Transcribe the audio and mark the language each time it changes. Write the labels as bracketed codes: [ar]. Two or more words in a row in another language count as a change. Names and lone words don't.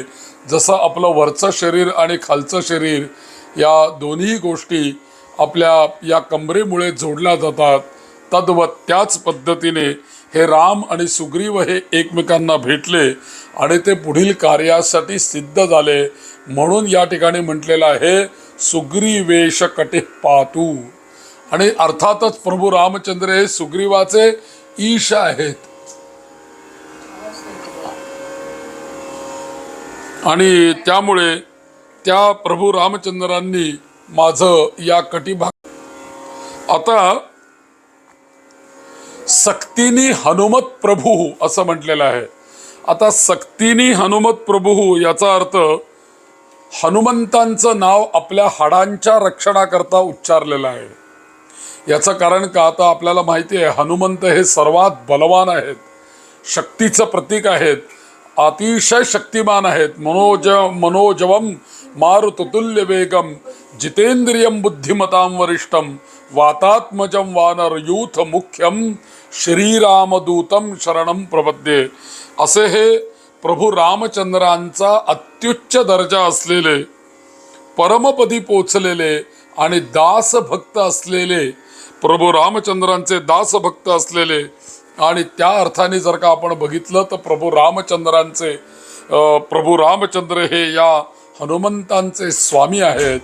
[mr] जसं आपलं वरचं शरीर आणि खालचं शरीर या दोन्ही गोष्टी आपल्या या कंबरेमुळे जोडल्या जातात, तद्वत त्याच पद्धतीने हे राम आणि सुग्रीव हे एकमेकांना भेटले आणि ते पुढील कार्यासाठी सिद्ध झाले. म्हणून या ठिकाणी म्हटलेलं आहे [sa] सुग्रीवेश कटिः पातु. [mr] आणि अर्थातच प्रभू रामचंद्र हे सुग्रीवाचे ईश आहेत. आणि त्यामुळे त्या प्रभू रामचंद्रांनी माझं या कटिभाग, आता [sa] सक्तीनी हनुमत प्रभू [mr] असं म्हटलेलं आहे. आता [sa] सक्तीनी हनुमत प्रभू [mr] याचा अर्थ हनुमंतांचं नाव आपल्या हाडांच्या रक्षणाकरता उच्चारलेलं आहे. याचं कारण का, आता आपल्याला माहिती आहे हनुमंत हे सर्वात बलवान आहेत, शक्तीचं प्रतीक आहेत, अतिशय शक्तिमान आहेत. [sa] मनोजवम मारुततुल्य वेगम जितेंद्रियम बुद्धिमतां वरिष्ठम वातात्मजम वानर यूथ मुख्यम श्रीरामदूतम शरणम प्रपद्ये. [mr] असे हे प्रभू रामचंद्रांचा अत्युच्च दर्जा असलेले, परमपदी पोचलेले आणि दासभक्त असलेले, प्रभू रामचंद्रांचे दासभक्त असलेले. आणि त्या अर्थाने जर का आपण बघितलं तर प्रभू रामचंद्र हे या हनुमंतांचे स्वामी आहेत.